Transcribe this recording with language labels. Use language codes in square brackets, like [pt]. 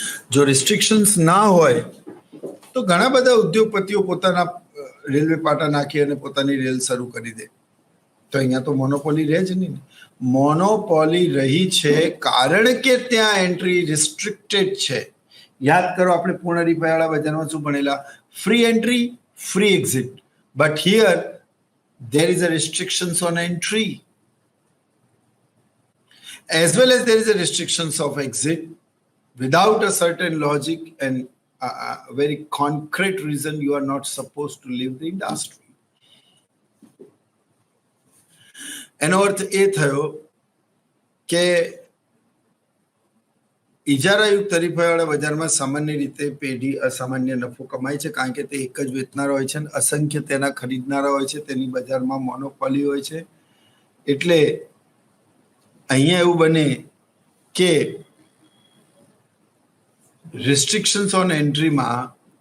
[gu] જો રિસ્ટ્રિક્શન્સ ના હોય તો ઘણા બધા ઉદ્યોગપતિઓ પોતાના રેલવે પાટા નાખી અને પોતાની રેલ શરૂ કરી દે. તો અહીંયા તો મોનોપોલી રહે જ નહીં. મોનોપોલી રહી છે કારણ કે ત્યાં એન્ટ્રી રિસ્ટ્રિક્ટેડ છે. યાદ કરો, આપણે પૂર્ણ હરીફાઈવાળા બજારમાં શું ભણેલા? [en] Free entry, free exit. But here there is a restrictions on entry as well as there is a restrictions of exit without a certain logic and a very concrete reason you are not supposed to leave the industry. [gu] એનો અર્થ એ થયો કે ઇજારાયુક્ત હરીફાઈવાળા બજારમાં સામાન્ય રીતે પેઢી અસામાન્ય નફો કમાય છે કારણ કે તે એક જ વેચનાર હોય છે અને અસંખ્ય તેના ખરીદનારા હોય છે. તેની બજારમાં મોનોપોલી હોય છે. એટલે અહીંયા એવું બને કે રિસ્ટ્રિક્શન્સ ઓન એન્ટ્રીમાં